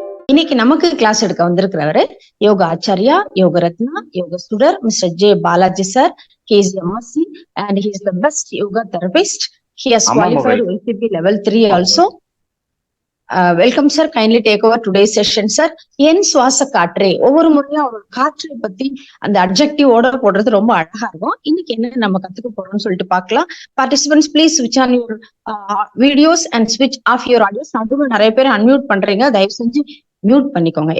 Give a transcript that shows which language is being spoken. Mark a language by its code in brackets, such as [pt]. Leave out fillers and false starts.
[ta] இன்னைக்கு நமக்கு கிளாஸ் எடுக்க வந்திருக்கிறவரு யோகா ஆச்சாரியா, யோக ரத்னா, யோக ஸ்டூடர் mister J Balaji sir. [en] He is a Masi and he is the best yoga therapist. He has qualified LCP level 3 also. Welcome sir, kindly take over today's session sir. [ta] என் சுவாச காற்றே, ஒவ்வொரு முறையும் ஒரு காற்றை பத்தி அந்த அட்ஜெக்டிவ் ஓட போடுறது ரொம்ப அழகா இருக்கும். இன்னைக்கு என்ன நம்ம கத்துக்க போறோம்னு சொல்லிட்டு பார்க்கலாம். [en] Participants please switch on your videos and switch off your audios. [ta] நடுவுல நிறைய பேர் அன்மியூட் பண்றீங்க, தயவு செஞ்சு மியூட் பண்ணிக்கோங்க.